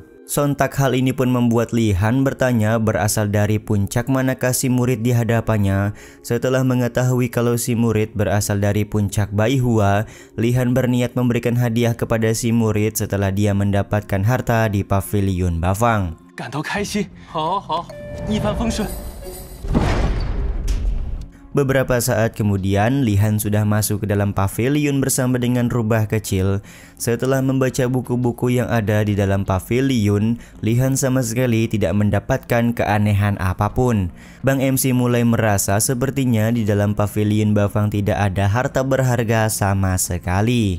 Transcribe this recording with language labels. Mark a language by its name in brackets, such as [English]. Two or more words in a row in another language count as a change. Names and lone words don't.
[Indonesian] Sontak hal ini pun membuat Li-Han bertanya berasal dari puncak manakah si murid di hadapannya. Setelah mengetahui kalau si murid berasal dari puncak Baihua, Li-Han berniat memberikan hadiah kepada si murid setelah dia mendapatkan harta di pavilion Bafang. [Chinese] 感到开心，好，一帆风顺。 [Indonesian] Beberapa saat kemudian, Li-Han sudah masuk ke dalam pavilion bersama dengan rubah kecil. Setelah membaca buku-buku yang ada di dalam pavilion, Li-Han sama sekali tidak mendapatkan keanehan apapun. Bang MC mulai merasa sepertinya di dalam pavilion Bafang tidak ada harta berharga sama sekali.